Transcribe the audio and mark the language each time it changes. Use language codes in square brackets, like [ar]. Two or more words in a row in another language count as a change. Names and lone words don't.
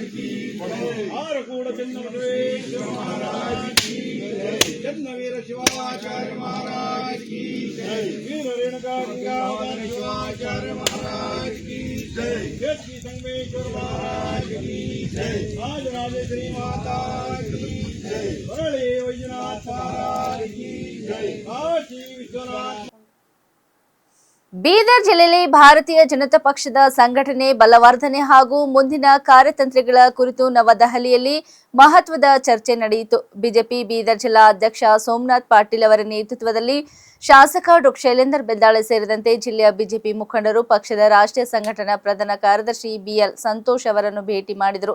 [hi] की जय, आरकूड़ बसवेश्वर महाराज की जय, जन्मवीर शिवाचार्य महाराज की जय, वीर रेणुका गंगाधर शिवाचार्य महाराज की जय, श्री संगमेश्वर महाराज की जय, आज राजेश्वरी माता की जय, बड़े वैजनाथ महाराज की जय, काशी विश्वनाथ. [kn] ಬೀದರ್ ಜಿಲ್ಲೆಯಲ್ಲಿ ಭಾರತೀಯ ಜನತಾ ಪಕ್ಷದ ಸಂಘಟನೆ ಬಲವರ್ಧನೆ ಹಾಗೂ ಮುಂದಿನ ಕಾರ್ಯತಂತ್ರಗಳ ಕುರಿತು ನವದೆಹಲಿಯಲ್ಲಿ ಮಹತ್ವದ ಚರ್ಚೆ ನಡೆಯಿತು. ಬಿಜೆಪಿ ಬೀದರ್ ಜಿಲ್ಲಾ ಅಧ್ಯಕ್ಷ ಸೋಮನಾಥ್ ಪಾಟೀಲ್ ಅವರ ನೇತೃತ್ವದಲ್ಲಿ ಶಾಸಕ ಡಾ ಶೈಲೇಂದರ್ ಬೆದ್ದಾಳೆ ಸೇರಿದಂತೆ ಜಿಲ್ಲೆಯ ಬಿಜೆಪಿ ಮುಖಂಡರು ಪಕ್ಷದ ರಾಷ್ಟ್ರೀಯ ಸಂಘಟನಾ ಪ್ರಧಾನ ಕಾರ್ಯದರ್ಶಿ ಬಿಎಲ್ ಸಂತೋಷ್ ಅವರನ್ನು ಭೇಟಿ ಮಾಡಿದರು.